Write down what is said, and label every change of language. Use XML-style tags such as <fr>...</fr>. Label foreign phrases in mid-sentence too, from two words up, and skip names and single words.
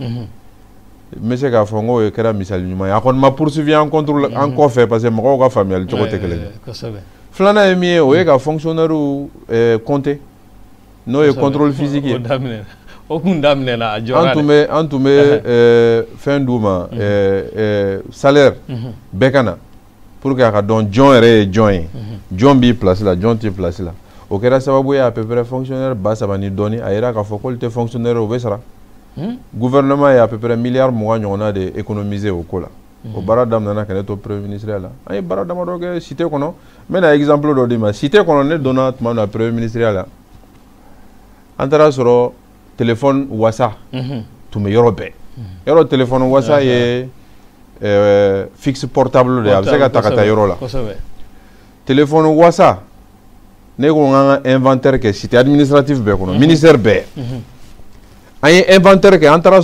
<bm>n bɛ se k'a fɔ n k'o kɛra misali ɲuman ye a kɔni ma poursuivi an kɔfɛ</bm> <fr>parce que</fr> <bm>mɔgɔw ka faamuyali cogo tɛ kelen ye filanan ye min ye o ye ka</bm> <fr>fonctionnaires compter</fr> <bm>n'o ye</bm> <fr>contrôle physique</fr> <bm>ye o kun daminɛna a jɔra dɛ an tun bɛ fɛn d'u ma salaire bɛɛ ka na</bm> <fr>pour que</fr> <bm>a ka dɔn jɔn yɛrɛ ye jɔn ye jɔn b'i place la jɔn t'i place la o kɛra sababu ye</bm> <fr>à peu près fonctionnaire</fr> <bm>3000 ni dɔɔni a yira k'a fɔ k'olu tɛ fonctionnaire o bɛ sara gouvernement ye</bm> <fr>à peu près milliard</fr> <bm>20 ɲɔgɔnna de économiser o ko la o baara daminɛna ka ne to</bm> <fr>premier ministère</fr> <bm>la an ye baara damadɔ kɛ cité kɔnɔ n bɛna exemple dɔ d'i ma cité kɔnɔ ne donna tuma min na</bm> <fr>premier ministère</fr> <bm>la an taara sɔrɔ téléphone wasa tun bɛ yɔrɔ bɛɛ yɔrɔ téléphone wasa ye</bm> <fr>fixe portable</fr> <bm>de a bɛ se ka ta ka taa yɔrɔ la téléphone wasa ne ko n ka inventaire kɛ</bm> <fr>cité administrative</fr> <bm>bɛɛ kɔnɔ ministère bɛɛ an ye inventaire kɛ an taara sɔrɔ téléphone wasa dɔw bɛ</bm> <fr>cabine téléphonique</fr> <bm>la Médina Kura</bm>